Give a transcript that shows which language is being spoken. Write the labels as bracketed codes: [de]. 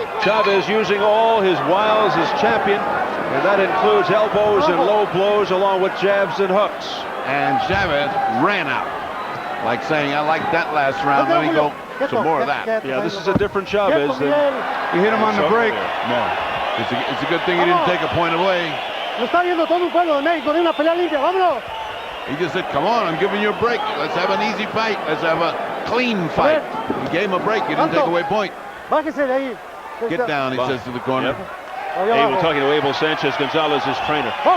[en] Chavez using all his wiles as champion, and that includes elbows and low blows along with jabs and hooks. And Chavez ran out, like saying, I like that last round, let me go some more of that. Yeah, this is a different Chavez than... You hit him on the break. No, it's a good thing he didn't take a point away. [es] Lo está viendo todo un pueblo de México de una pelea limpia, vámonos. [en] He just said, come on, I'm giving you a break. Let's have an easy fight. Let's have a clean fight. He gave him a break. He didn't take away point. [es] Bájese de ahí. [en] Get down, he says to the corner. Yep. Hey, we're talking to Abel Sanchez, Gonzalez's trainer.